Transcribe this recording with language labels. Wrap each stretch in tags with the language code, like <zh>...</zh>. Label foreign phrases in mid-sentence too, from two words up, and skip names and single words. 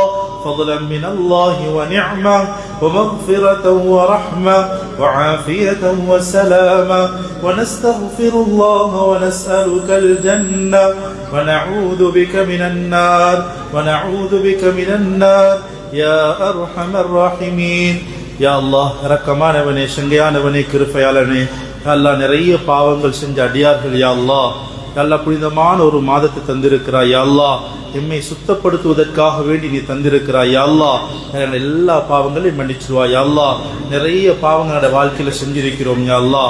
<ar>فضلا من الله ونعمة ومغفرة ورحمة وعافية وسلامة. ونستغفر الله ونسألك الجنة ونعوذ بك من النار ونعوذ بك من النار يا أرحم الراحمين. يا الله</ar> <ta>இரக்கமானவனே, சங்கையானவனே, கிருபையாளனே, அல்லாஹ் நிறைய பாவங்கள் செஞ்ச அடியார்கள்</ta> <ar>يا الله.</ar> <ta>அல்லாஹ் புனிதமான ஒரு மாதத்தை தந்திருக்கிறாய்</ta> <ar>يا الله.</ar> <ta>எம்மை சுத்தப்படுத்துவதற்காக வேண்டி நீ தந்திருக்கிறாய்</ta> <ar>يا الله.</ar> <ta>எல்லா பாவங்களையும் மன்னிச்சிருவாய்</ta> <ar>يا الله.</ar> <ta>நிறைய பாவங்களோட வாழ்க்கையில செஞ்சிருக்கிறோம்</ta> <ar>يا الله.</ar>